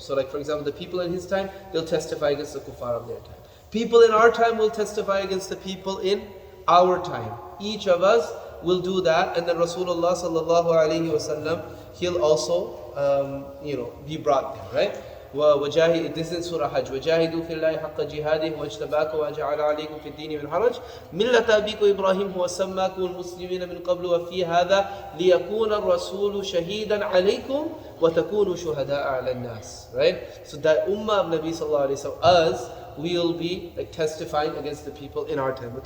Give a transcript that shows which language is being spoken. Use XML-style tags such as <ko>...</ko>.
<en>So like for example, the people in his time, they'll testify against the kuffar of their time. People in our time will testify against the people in our time. Each of us will do that, and then Rasulullah sallallahu alayhi wa sallam, he'll also, be brought there, right?</en> <ar>وجاهد,</ar> <en>this is Surah Hajj.</en> <ar>وجاهدوا في الله حق جهاده واجتباكم وجعل عليكم في الدين من حرج ملة أبيكم إبراهيم هو سماكم المسلمين من قبل وفي هذا ليكون الرسول شهيدا عليكم وتكونوا شهداء على الناس.</ar> <en>Right? So that ummah of Nabi sallallahu alaihi wasallam, us, we'll be like testifying against the people in our time.</en>